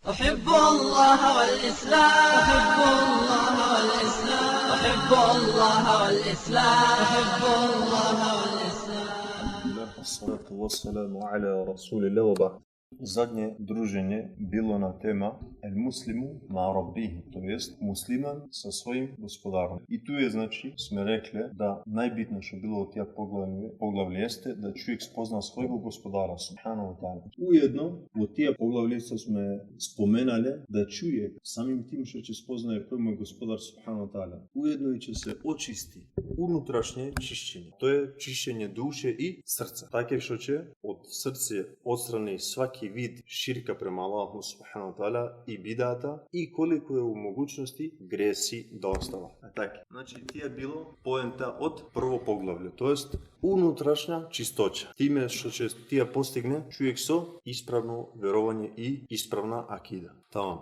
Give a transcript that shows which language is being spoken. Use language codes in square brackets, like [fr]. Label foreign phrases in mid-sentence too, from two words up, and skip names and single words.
[ar] أحب الله والإسلام، أحب الله والإسلام، أحب الله والإسلام، أحب الله والإسلام. الصلاة والسلام على رسول الله وبعد. [bs] Zadnje druženje bilo na tema [ar] المسلم مع ربه, [bs] to jest musliman sa svojim gospodarom. I tu je, znači, smo rekli da najbitno što bilo od tija poglavlje jeste da čovjek spozna svojeg gospodara, [ar] سبحانه وتعالى. [bs] Ujedno, od tija poglavlje smo spomenali da čovjek samim tim što će spoznaje koji je gospodar, [ar] سبحانه وتعالى, [bs] ujedno i će se očisti unutrašnje čišćenje. To je čišćenje duše i srca. Tako što će od srce odstrani svaki vid širka prema Allahu [ar] سبحانه وتعالى [bs] i bidata i koliko je u mogućnosti gresi da ostava. Tako. Znači, ti je bilo poenta od prvo poglavlja, to jest unutrašnja čistoća. Time što će tija postigne čovjek so ispravno vjerovanje i ispravna akida. Tamam.